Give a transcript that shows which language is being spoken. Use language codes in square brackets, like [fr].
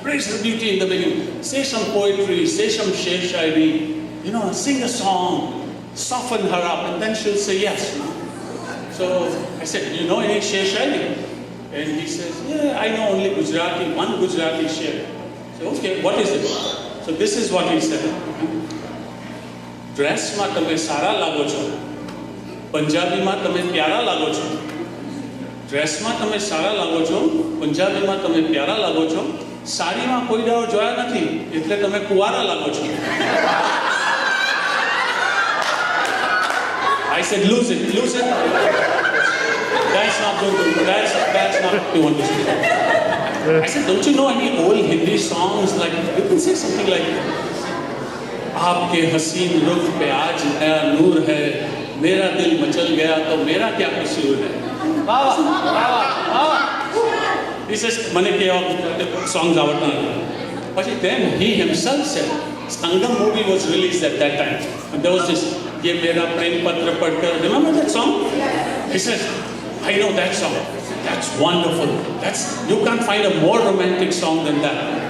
[en] Praise her beauty in the beginning. Say some poetry, say some sher shairi, sing a song, soften her up, and then she'll say yes. So I said, "Do you know any sher shairi?" And he says, "Yeah, I know only one Gujarati sher." So okay, what is it? So this is what he said. [gu] Dress માં તમે સારા લાગો છો, પંજાબીમાં તમે પ્યારા લાગો છો. ડ્રેસમાં તમે સારા લાગો છો, પંજાબીમાં તમે પ્યારા લાગો છો. સાડીમાં કોઈ દાડો જોયા નથી, એટલે તમે કુંવારા લાગો છો. [en] I said, lose it. That's not good. That's not what you want to say. I said, don't you know any old Hindi songs like, you can say something like, [hi] आपके हसीन रुख पे आज नया नूर है, मेरा दिल मचल गया तो मेरा क्या कसूर है. [en] He says, [gu] "Mane ke songs आवड़ता है." [en] But then he himself said, Sangam movie was released at that time. And there was this, [hi] "Ye mera prem patra padkar." [en] Remember that song? He says, "I know that song. That's wonderful. You can't find a more romantic song than that.